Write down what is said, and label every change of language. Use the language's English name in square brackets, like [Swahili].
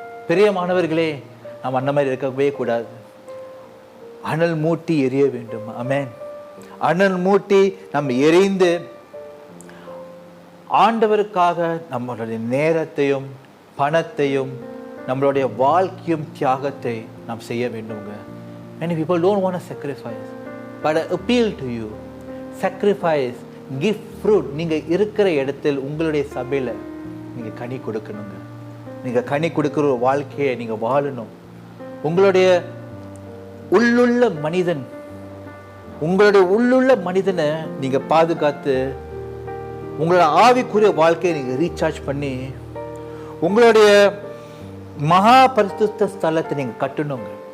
[Tamil] பெரிய மாணவர்களே, நாம் அந்த மாதிரி இருக்கவே கூடாது. அனல் மூட்டி எரிய வேண்டும். ஆமென். அனல் மூட்டி நம்ம எரிந்து ஆண்டவருக்காக நம்மளுடைய நேரத்தையும் பணத்தையும் நம்மளுடைய வாழ்க்கையும் தியாகத்தை நாம் செய்ய வேண்டுங்க. [English] Many people don't want to sacrifice, but I appeal to you, sacrifice, give fruit. [Tamil] நீங்கள் இருக்கிற இடத்தில் உங்களுடைய சபையில் நீங்கள் கனி கொடுக்கணுங்க. நீங்கள் கனி கொடுக்குற ஒரு வாழ்க்கையை நீங்கள் வாழணும். உங்களுடைய உள்ளுள்ள மனிதன், உங்களுடைய உள்ளுள்ள மனிதனை நீங்கள் பாதுகாத்து உங்களோட ஆவிக்குரிய வாழ்க்கையை நீங்கள் ரீசார்ஜ் பண்ணி உங்களுடைய மகா பரிசுத்த ஸ்தலத்தை நீங்கள் கட்டணுங்க.